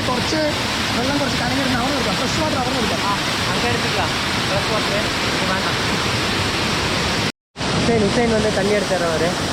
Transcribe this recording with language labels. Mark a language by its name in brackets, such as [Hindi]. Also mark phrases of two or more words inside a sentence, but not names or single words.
[Malayalam] കുറച്ച് വെള്ളം കുറച്ച് കലങ്ങിടുന്ന അവിടെ എടുക്കാം [English] fresh water [Malayalam] അവിടെ എടുക്കാം [Tamil] அங்கே எடுத்துக்கலாம் [English] fresh water [Tamil] வேண்டாம். ஹுசைன் வந்து தண்ணி எடுத்து தரவாரு.